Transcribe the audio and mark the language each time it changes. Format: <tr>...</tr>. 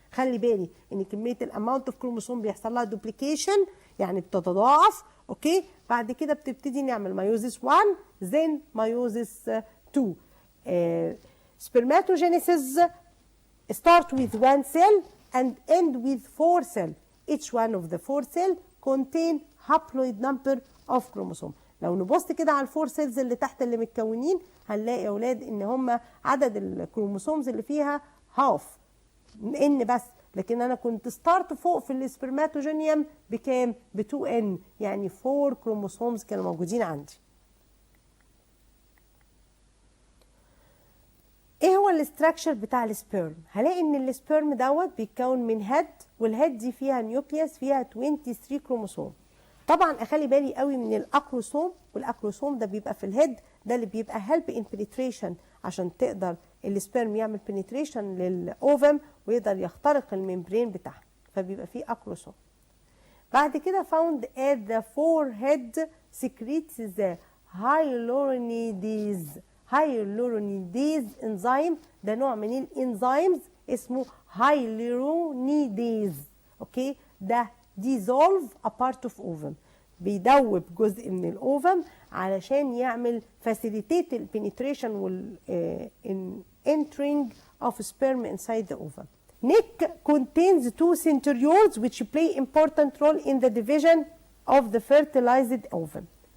<ar>خلي بالي ان كميه الاماونت اوف كروموسوم بيحصل لها دوبليكيشن يعني بتتضاعف. اوكي، بعد كده بتبتدي نعمل مايوزيس 1 then مايوزيس 2.</ar> <en>Spermatogenesis start with 1 cell and end with 4 cells. Each one of the 4 cells contain haploid number of chromosome.</en> <ar>لو نبص كده على الفور سيلز اللي تحت اللي متكونين هنلاقي يا اولاد ان هم عدد الكروموسومز اللي فيها هاف ان بس، لكن انا كنت ستارت فوق في السبرماتوجونيوم بكام؟ ب 2 ان، يعني 4 كروموسومز كانوا موجودين عندي. ايه هو الاستراكشر بتاع السبيرم؟ هلاقي ان السبيرم دوت بيتكون من هيد، والهيد دي فيها نيوكليوس فيها 23 كروموسوم. طبعا اخلي بالي قوي من الاكروسوم، والاكروسوم ده بيبقى في الهيد، ده اللي بيبقى هيلب ان بنتريشن عشان تقدر السبيرم يعمل بنتريشن للاوفم ويقدر يخترق الممبرين بتاعها، فبيبقى فيه اكروسوم. بعد كده</ar> <en>found at the forehead secretes the hyaluronidase.</en> <ar>hyaluronidase enzyme ده نوع من الانزيمز اسمه hyaluronidase.</ar> <en>okay, ده dissolve a part of ovum،</en> <ar>بيدوب جزء من الاوفم علشان يعمل</ar> <en>facilitate the penetration وال entering of sperm inside the ovum. Neck contains 2 centrioles which play important role in the division of the fertilized ovum.</en>